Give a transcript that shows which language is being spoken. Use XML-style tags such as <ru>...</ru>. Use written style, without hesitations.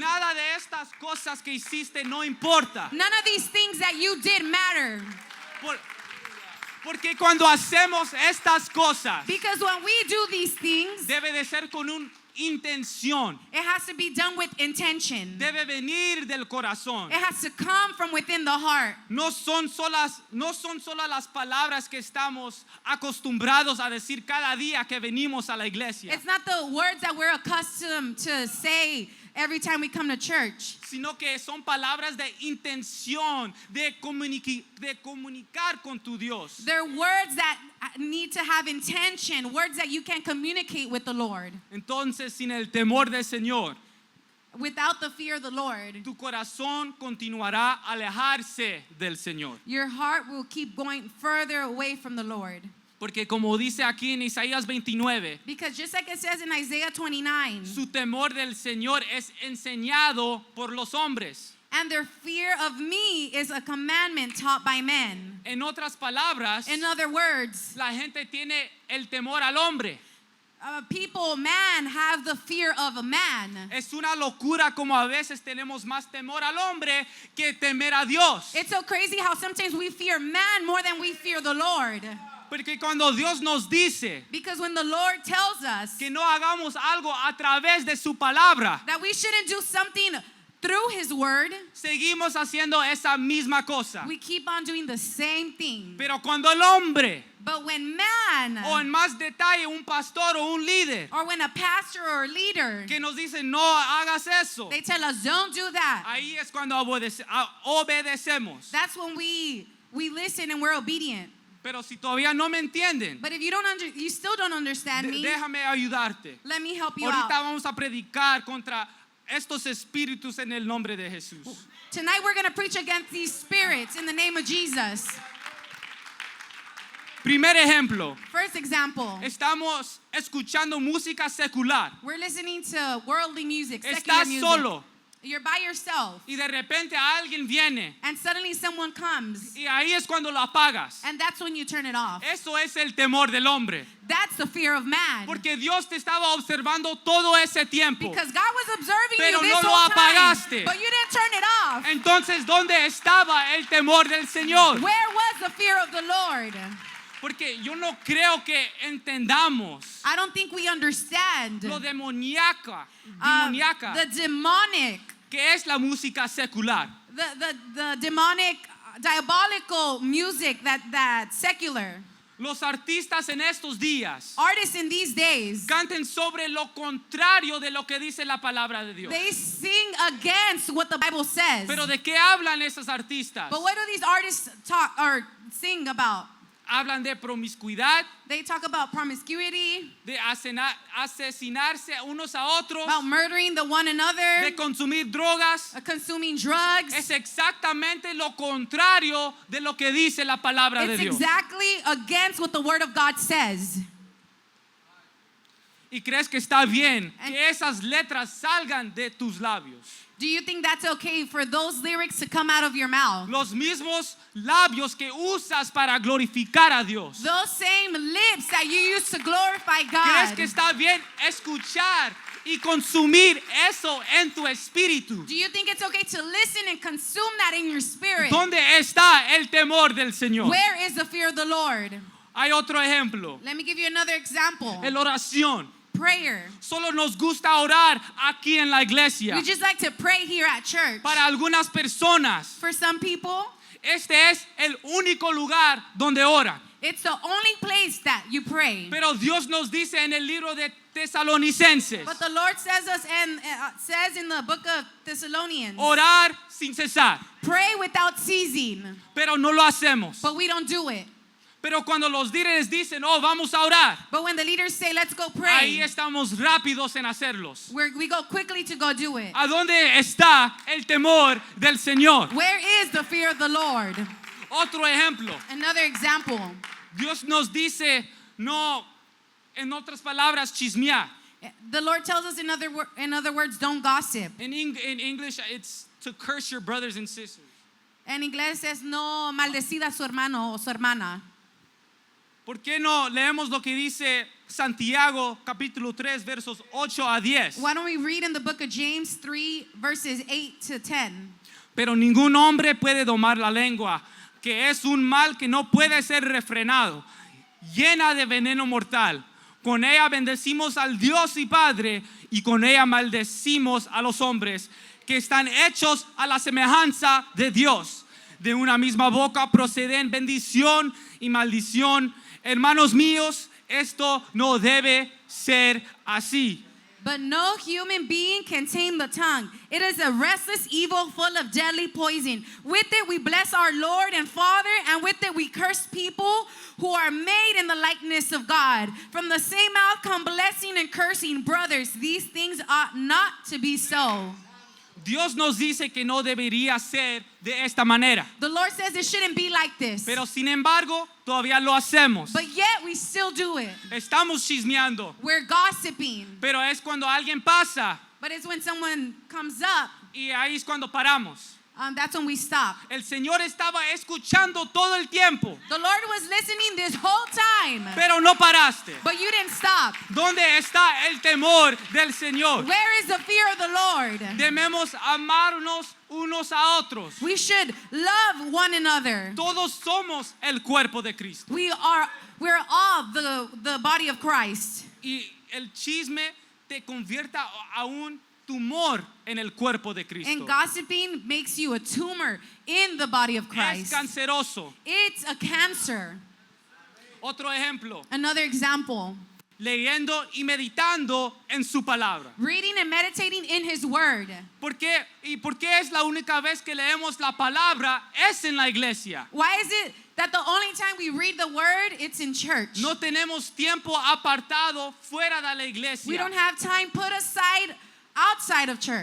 <es>nada de estas cosas que hiciste no importa.</es> <en>none of these things that you did matter.</en> <es>Porque cuando hacemos estas cosas,</es> <en>Because when we do these things,</en> <es>debe de ser con una intención.</es> <en>it has to be done with intention.</en> <es>Debe venir del corazón.</es> <en>It has to come from within the heart.</en> <es>No son solas las palabras que estamos acostumbrados a decir cada día que venimos a la iglesia,</es> <en>It's not the words that we're accustomed to say every time we come to church,</en> <es>sino que son palabras de intención, de comunicar con tu Dios.</es> <en>they're words that need to have intention, words that you can communicate with the Lord.</en> <es>Entonces, sin el temor del Señor,</es> <en>Without the fear of the Lord,</en> <es>tu corazón continuará a alejarse del Señor.</es> <en>your heart will keep going further away from the Lord.</en> <es>Porque como dice aquí en Isaías 29,</es> <en>Because just like it says in Isaiah 29,</en> <es>su temor del Señor es enseñado por los hombres.</es> <en>and their fear of me is a commandment taught by men.</en> <es>En otras palabras,</es> <en>In other words,</en> <es>la gente tiene el temor al hombre.</es> <en>man have the fear of a man.</en> <es>Es una locura como a veces tenemos más temor al hombre que temer a Dios.</es> <en>It's so crazy how sometimes we fear man more than we fear the Lord.</en> <es>Porque cuando Dios nos dice</es> <en>Because when the Lord tells us</en> <es>que no hagamos algo a través de su palabra,</es> <en>that we shouldn't do something through His word,</en> <es>seguimos haciendo esa misma cosa.</es> <en>we keep on doing the same thing.</en> <es>Pero cuando el hombre,</es> <en>But when man,</en> <es>o en más detalle un pastor o un líder,</es> <en>or when a pastor or a leader,</en> <es>que nos dice no hagas eso,</es> <en>they tell us don't do that,</en> <es>ahí es cuando obedecemos.</es> <en>that's when we listen and we're obedient.</en> <es>Pero si todavía no me entienden,</es> <en>But if you still don't understand me,</en> <es>déjame ayudarte.</es> <en>let me help you</en> <es>Ahorita</es> <en>out.</en> <es>vamos a predicar contra estos espíritus en el nombre de Jesús.</es> <en>Tonight we're going to preach against these spirits in the name of Jesus.</en> <es>Primer ejemplo,</es> <en>First example,</en> <es>estamos escuchando música secular.</es> <en>we're listening to worldly music, secular</en> <es>Estás</es> <en>music.</en> <es>solo</es> <en>You're by yourself,</en> <es>y de repente alguien viene</es> <en>and suddenly someone comes,</en> <es>y ahí es cuando lo apagas.</es> <en>and that's when you turn it off.</en> <es>Eso es el temor del hombre.</es> <en>That's the fear of man.</en> <es>Porque Dios te estaba observando todo ese tiempo.</es> <en>Because God was observing</en> <es>Pero</es> <en>you this</en> <es>no lo</es> <en>whole time,</en> <es>apagaste.</es> <en>but you didn't turn it off.</en> <es>Entonces, ¿dónde estaba el temor del Señor?</es> <en>Where was the fear of the Lord?</en> <es>Porque yo no creo que entendamos</es> <en>I don't think we understand</en> <es>lo demoníaca</es> <en>the demonic,</en> <es>que es la música secular.</es> <en>the demonic, diabolical music that secular</en> <es>Los artistas en estos días</es> <en>artists in these days,</en> <es>canten sobre lo contrario de lo que dice la palabra de Dios.</es> <en>they sing against what the Bible says.</en> <es>Pero ¿de qué hablan esos artistas?</es> <en>But what do these artists talk or sing about?</en> <es>Hablan de promiscuidad,</es> <en>They talk about promiscuity,</en> <es>de asesinarse unos a otros,</es> <en>about murdering the one another,</en> <es>de consumir drogas.</es> <en>consuming drugs.</en> <es>Es exactamente lo contrario de lo que dice la palabra de</es> <en>It's</en> <es>Dios.</es> <en>exactly against what the Word of God says.</en> <es>¿Y crees que está bien que esas letras salgan de tus labios?</es> <en>Do you think that's okay for those lyrics to come out of your mouth?</en> <es>Los mismos labios que usas para glorificar a Dios.</es> <en>Those same lips that you use to glorify</en> <es>¿Crees</es> <en>God.</en> <es>que está bien escuchar y consumir eso en tu espíritu?</es> <en>Do you think it's okay to listen and consume that in your spirit?</en> <es>¿Dónde está el temor del Señor?</es> <en>Where is the fear of the Lord?</en> <es>Hay otro ejemplo.</es> <en>Let me give you another example.</en> <es>La oración.</es> <en>Prayer.</en> <es>Solo nos gusta orar aquí en la iglesia.</es> <en>We just like to pray here at church.</en> <es>Para algunas personas,</es> <en>For some people,</en> <es>este es el único lugar donde oran.</es> <en>it's the only place that you pray.</en> <es>Pero Dios nos dice en el libro de Tesalonicenses,</es> <en>But the Lord says in the book of Thessalonians,</en> <es>orar sin cesar.</es> <en>pray without ceasing.</en> <es>Pero no lo hacemos.</es> <en>But we don't do it.</en> <es>Pero cuando los líderes dicen, oh, vamos a orar,</es> <en>But when the leaders say, let's go</en> <es>ahí</es> <en>pray,</en> <es>estamos rápidos en hacerlos.</es> <en>we go quickly to go do it.</en> <es>¿A dónde está el temor del Señor?</es> <en>Where is the fear of the Lord?</en> <es>Otro ejemplo.</es> <en>Another example.</en> <es>Dios nos dice, no, en otras palabras, chismear.</es> <en>The Lord tells us in other words, don't gossip. In English, it's to curse your brothers and sisters.</en> <es>En inglés es no maldecida a su hermano o su hermana. ¿Por qué no leemos lo que dice Santiago capítulo 3 versos 8 a 10?</es> <en>Why don't we read in the book of James 3 verses 8 to 10?</en> <es>Pero ningún hombre puede domar la lengua, que es un mal que no puede ser refrenado, llena de veneno mortal. Con ella bendecimos al Dios y Padre, y con ella maldecimos a los hombres que están hechos a la semejanza de Dios. De una misma boca proceden bendición y maldición. Hermanos míos, esto no debe ser así.</es> <en>But no human being can tame the tongue. It is a restless evil full of deadly poison. With it we bless our Lord and Father, and with it we curse people who are made in the likeness of God. From the same mouth come blessing and cursing. Brothers, these things ought not to be so.</en> <es>Dios nos dice que no debería ser de esta manera.</es> <en>The Lord says it shouldn't be like this.</en> <es>Pero sin embargo, todavía lo hacemos.</es> <en>But yet we still do it.</en> <es>Estamos chismeando.</es> <en>We're gossiping.</en> <es>Pero es cuando alguien pasa</es> <en>But it's when someone comes up,</en> <es>y ahí es cuando paramos.</es> <en>that's when we stop.</en> <es>El Señor estaba escuchando todo el tiempo,</es> <en>The Lord was listening this whole time.</en> <es>pero no paraste.</es> <en>But you didn't stop.</en> <es>¿Dónde está el temor del Señor?</es> <en>Where is the fear of the Lord?</en> <es>Debemos amarnos unos a otros.</es> <en>We should love one another.</en> <es>Todos somos el cuerpo de Cristo.</es> <en>We're all the body of Christ.</en> <es>Y el chisme te convierta a un tumor en el cuerpo de Cristo.</es> <en>And gossiping makes you a tumor in the body of</en> <es>Es</es> <en>Christ.</en> <es>canceroso.</es> <en>It's a cancer.</en> <es>Otro ejemplo,</es> <en>Another example,</en> <es>leyendo y meditando en su palabra.</es> <en>reading and meditating in His Word.</en> <es>¿Por qué? ¿Y por qué es la única vez que leemos la palabra es en la iglesia?</es> <en>Why is it that the only time we read the Word, it's in church?</en> <es>No tenemos tiempo apartado fuera de la</es> <en>We</en> <es>iglesia</es> <en>don't have time put aside outside of church</en>